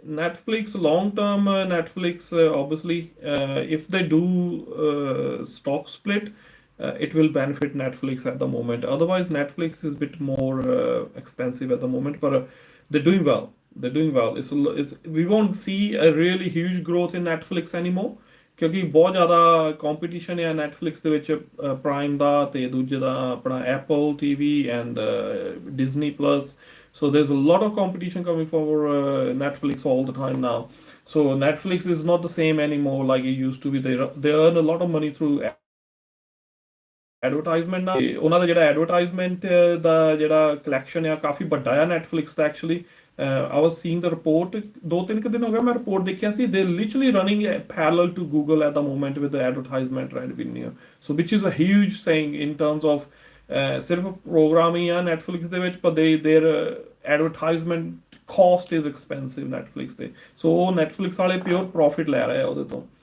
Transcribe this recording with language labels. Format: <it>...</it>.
<en>Netflix long term, Netflix obviously if they do stock split, it will benefit Netflix at the moment. Otherwise Netflix is a bit more expensive at the moment, but they're doing well. They're doing well. We won't see a really huge growth in Netflix anymore,</en> <pa>ਕਿਉਂਕਿ ਬਹੁਤ ਜ਼ਿਆਦਾ competition ਹੈ Netflix ਦੇ ਵਿੱਚ, prime ਦਾ ਤੇ ਦੂਜੇ ਦਾ ਆਪਣਾ Apple TV and Disney Plus.</pa> <en>So there's a lot of competition coming for Netflix all the time now. So Netflix is not the same anymore like it used to be. They earn a lot of money through advertisement ਨਾਲ।</en> <pa>ਉਹਨਾਂ ਦਾ ਜਿਹੜਾ advertisement ਦਾ ਜਿਹੜਾ collection ਆ ਕਾਫੀ ਵੱਡਾ ਆ Netflix ਦਾ।</pa> <en>actually I was seeing the report</en> <pa>2-3 ਦਿਨ ਹੋ ਗਿਆ, ਮੈਂ ਰਿਪੋਰਟ ਦੇਖਿਆ ਸੀ,</pa> <en>they literally running parallel to Google at the moment with the advertisement revenue, so which is a huge thing in terms of</en> <pa>ਸਿਰਫ programme ਹੀ ਆ Netflix ਦੇ ਵਿੱਚ, ਪਰ</pa> <en>their advertisement cost is expensive</en> <pa>Netflix ਤੇ, ਸੋ ਉਹ Netflix ਵਾਲੇ pure profit ਲੈ ਰਹੇ ਆ ਉਹਦੇ ਤੋਂ।</pa>